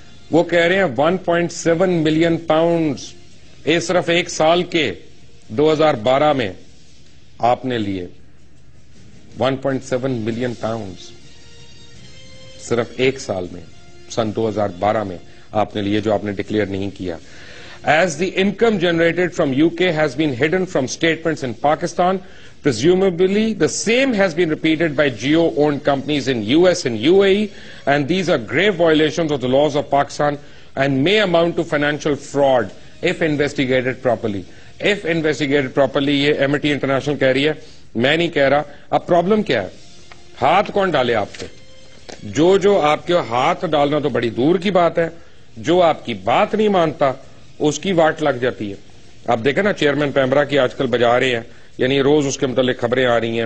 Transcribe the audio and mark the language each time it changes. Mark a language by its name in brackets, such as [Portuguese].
[Urdu] وہ کہہ رہے ہیں 1.7 ملین پاؤنڈز صرف ایک سال کے 2012 میں آپ نے لیے. 1.7 ملین پاؤنڈز صرف ایک سال میں سن 2012 میں آپ نے لیے, جو آپ نے ڈکلیئر نہیں کیا. [English] As the income generated from UK has been hidden from statements in Pakistan, presumably the same has been repeated by Jio-owned companies in US and UAE, and these are grave violations of the laws of Pakistan and may amount to financial fraud if investigated properly. If investigated properly, [Urdu] یہ Amity International کہہ رہی ہے, میں نہیں کہہ رہا. اب problem کیا ہے؟ ہاتھ کون ڈالے آپ پہ؟ جو آپ کے ہاتھ ڈالنا تو بڑی دور کی بات ہے, جو آپ کی بات نہیں مانتا اس کی واٹ لگ جاتی ہے. آپ دیکھیں نا, چیئرمین پیمرا کی آج کل بجا رہے ہیں, یعنی روز اس کے متعلق خبریں آ رہی ہیں.